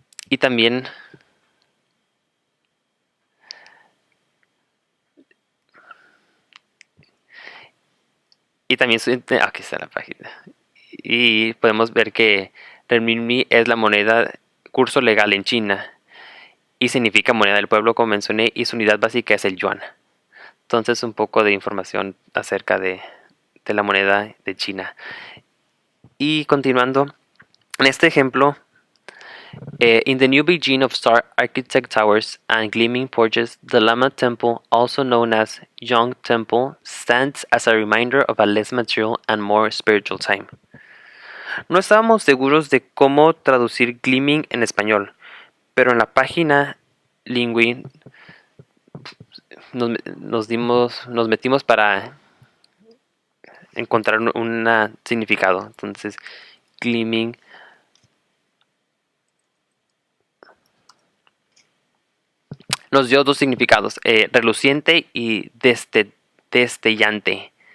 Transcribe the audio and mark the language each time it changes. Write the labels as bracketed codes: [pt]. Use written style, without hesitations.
[es] Y también aquí está la página. Y podemos ver que renminbi es la moneda curso legal en China y significa moneda del pueblo, como mencioné, y su unidad básica es el yuan. Entonces un poco de información acerca de la moneda de China. Y continuando, en este ejemplo, [en] in the new Beijing of star architect towers and gleaming porches, the Lama Temple, also known as Yong Temple, stands as a reminder of a less material and more spiritual time. [es] No estábamos seguros de cómo traducir gleaming en español, pero en la página Lingui nos metimos para encontrar un significado. Entonces, gleaming nos dio dos significados, reluciente y destellante.